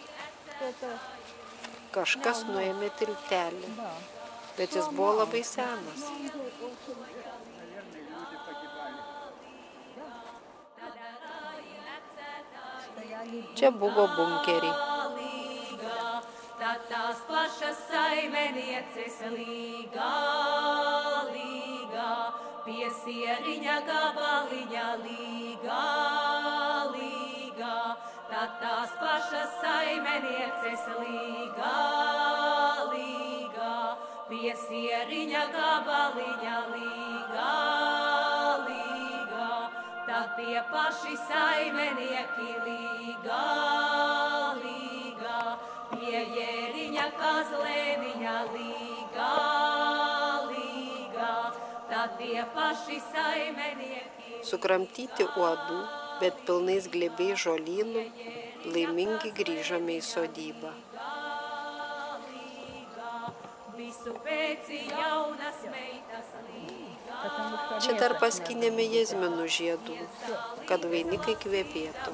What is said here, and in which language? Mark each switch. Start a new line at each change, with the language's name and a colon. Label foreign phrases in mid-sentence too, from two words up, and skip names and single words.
Lithuanian: Kažkas nuėmė tiltelį, bet jis buvo labai senas. Čia buvo bunkeriai.
Latvian: Tās pašas saimenieces līgā, līgā, pie sieriņa gabaliņa līgā, līgā, tad tie paši saimenieki līgā, līgā, pie jēriņa kazlēniņa līgā, līgā, tad tie paši saimenieki.
Lithuanian: Sukramtyti uodų, bet pilnais glėbiais žolynų, laimingi grįžome į sodybą. Čia dar paskynėme jazminų žiedų, kad vainikai kvepėtų.